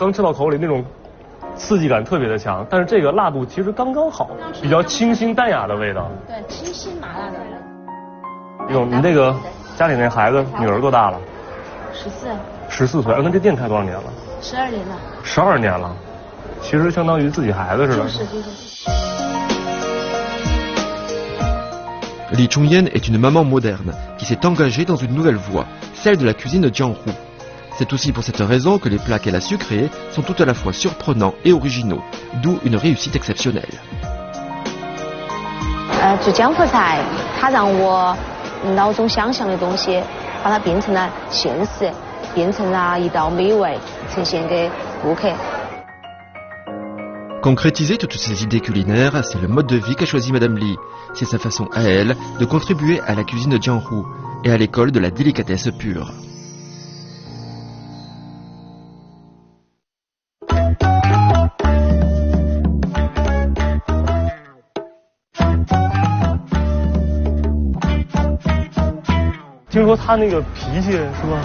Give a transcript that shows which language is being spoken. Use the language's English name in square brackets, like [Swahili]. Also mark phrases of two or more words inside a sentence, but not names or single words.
[Chinese] 刚吃到口里那种刺激感特别的强，但是这个辣度其实刚刚好，比较清新淡雅的味道。对，清新麻辣的味道。哟，你这个家里那孩子女儿多大了？14岁。那这店开多少年了？12年了。 12年了，其实相当于自己孩子似的。就是。 [French] Li Chongyen est une maman moderne qui s'est engagée dans une nouvelle voie, celle de la cuisine de Jianghu. C'est aussi pour cette raison que les plats qu'elle a su créer sont tout à la fois surprenants et originaux, d'où une réussite exceptionnelle. [Chinese] 做江湖菜，它让我脑中想象的东西，把它变成了现实，变成了一道美味，呈现给顾客。 [French] Concrétiser toutes ces idées culinaires, c'est le mode de vie qu'a choisi Madame Li. C'est sa façon à elle de contribuer à la cuisine de Jianghu et à l'école de la délicatesse pure. [Chinese] « 听说他那个脾气是吧？